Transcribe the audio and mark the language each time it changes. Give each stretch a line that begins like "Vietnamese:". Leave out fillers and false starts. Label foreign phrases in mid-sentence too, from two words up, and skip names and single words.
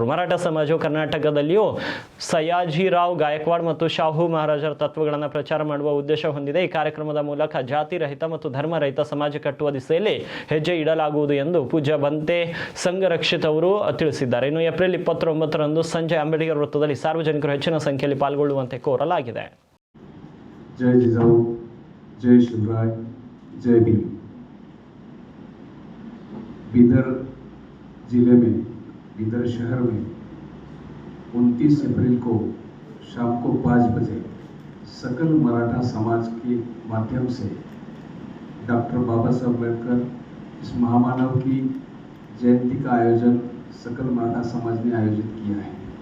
Kannada: ಮರಾಠ ಸಮಾಜವು ಕರ್ನಾಟಕದಲ್ಲಿಯೂ ಸಯಾಜಿರಾವ್ ಗಾಯಕ್ವಾಡ್ ಮತ್ತು ಶಾಹು ಮಹಾರಾಜ ತತ್ವಗಳನ್ನು ಪ್ರಚಾರ ಮಾಡುವ ಉದ್ದೇಶ ಹೊಂದಿದೆ. ಈ ಕಾರ್ಯಕ್ರಮದ ಮೂಲಕ ಜಾತಿ ರಹಿತ ಮತ್ತು ಧರ್ಮ ರಹಿತ ಸಮಾಜ ಕಟ್ಟುವ ದಿಸೆಯಲ್ಲಿ ಹೆಜ್ಜೆ ಇಡಲಾಗುವುದು ಎಂದು ಪೂಜ್ಯ ಬಂತೆ ಸಂಘರಕ್ಷಿತ್ ಅವರು ತಿಳಿಸಿದ್ದಾರೆ. ಇನ್ನು ಏಪ್ರಿಲ್ 29ರಂದು ಸಂಜೆ ಅಂಬೇಡ್ಕರ್ ವೃತ್ತದಲ್ಲಿ ಸಾರ್ವಜನಿಕರು ಹೆಚ್ಚಿನ ಸಂಖ್ಯೆಯಲ್ಲಿ ಪಾಲ್ಗೊಳ್ಳುವಂತೆ ಕೋರಲಾಗಿದೆ.
Hindi: जय जिजाऊ, जय शिवराय, जय भीम। बीदर जिले में, बीदर शहर में 29 अप्रैल को शाम को 5 बजे सकल मराठा समाज के माध्यम से डॉक्टर बाबा साहब अम्बेडकर इस महामानव की जयंती का आयोजन सकल मराठा समाज ने आयोजित किया है।